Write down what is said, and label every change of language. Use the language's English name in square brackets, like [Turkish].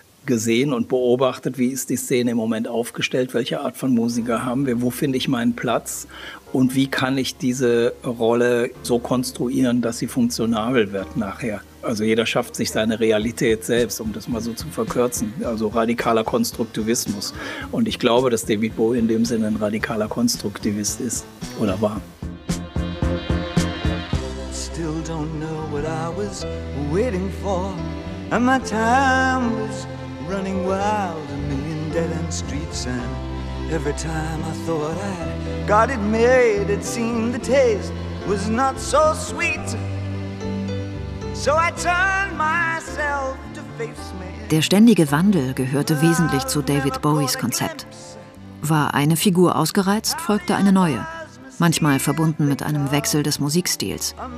[German] gesehen und beobachtet, wie ist die Szene im Moment aufgestellt, welche Art von Musiker haben wir, wo finde ich meinen Platz und wie kann ich diese Rolle so konstruieren, dass sie funktionabel wird nachher. Also jeder schafft sich seine Realität selbst, um das mal so zu verkürzen. Also radikaler Konstruktivismus. Und ich glaube, dass David Bowie in dem Sinne ein radikaler Konstruktivist ist oder war. [English] Still don't know what I was waiting for. And my time was running wild, a million dead end streets. And every time I thought I got it made, it seemed the taste was not so sweet. So I turned myself to face me. [German] Der ständige Wandel gehörte wesentlich zu David Bowies Konzept. War eine Figur ausgereizt, folgte eine neue. Manchmal verbunden mit einem Wechsel des Musikstils.